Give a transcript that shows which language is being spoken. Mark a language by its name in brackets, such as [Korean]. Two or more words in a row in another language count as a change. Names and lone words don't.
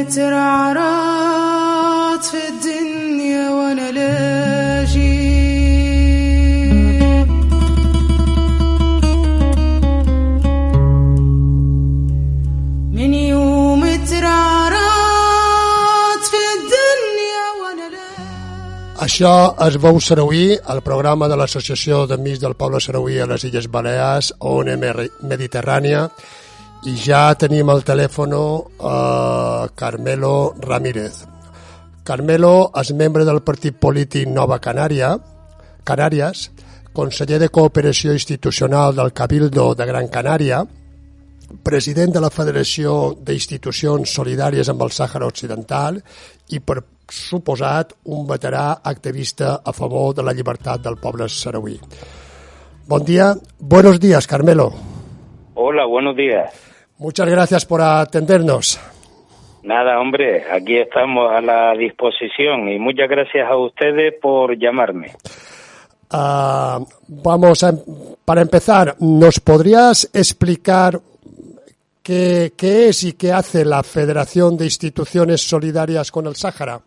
[Arabic] مترعرعت في الدنيا وانا لاجي من يوم ترعرعت في الدنيا وانا لاجي. [Catalan] Això és Veu Sarauí, el programa de l'Associació d'Amics del Poble Sarauí a les Illes Balears, ONM Mediterrània, i ja tenim al telèfon Carmelo Ramírez. Carmelo és membre del partit polític Nova Canàries, conseller de Cooperació Institucional del Cabildo de Gran Canària, president de la Federació d'Institucions Solidàries amb el Sàhara Occidental i, per suposat, un veterà activista a favor de la llibertat del poble sarauí. Bon dia. [Spanish] Buenos días, Carmelo. Hola, buenos días. Muchas gracias por atendernos. Nada, hombre, aquí estamos a la disposición y muchas gracias a ustedes por llamarme. Para empezar, ¿nos podrías explicar qué es y qué hace la Federación de Instituciones Solidarias con el Sáhara?